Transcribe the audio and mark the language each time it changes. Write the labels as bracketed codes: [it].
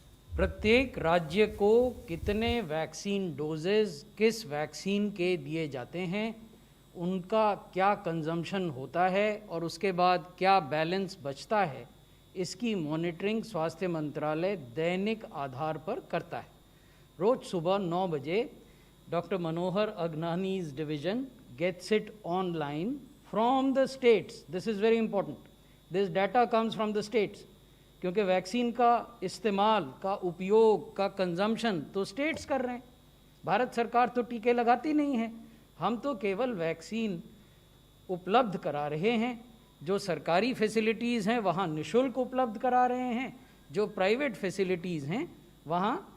[hi] प्रत्येक राज्य को कितने वैक्सीन डोजेज किस वैक्सीन के दिए जाते हैं, उनका क्या कंजम्पशन होता है और उसके बाद क्या बैलेंस बचता है, इसकी मॉनिटरिंग स्वास्थ्य मंत्रालय दैनिक आधार पर करता है. रोज सुबह 9 बजे [en] Doctor Manohar Agnani's division gets it online from the states. This is very important. This data comes from the states. [hi] क्योंकि वैक्सीन का इस्तेमाल का उपयोग का कंजम्पशन तो स्टेट्स कर रहे हैं. भारत सरकार तो टीके लगाती नहीं है, हम तो केवल वैक्सीन उपलब्ध करा रहे हैं. जो सरकारी फैसिलिटीज़ हैं वहाँ निःशुल्क उपलब्ध करा रहे हैं, जो प्राइवेट फैसिलिटीज़ हैं वहाँ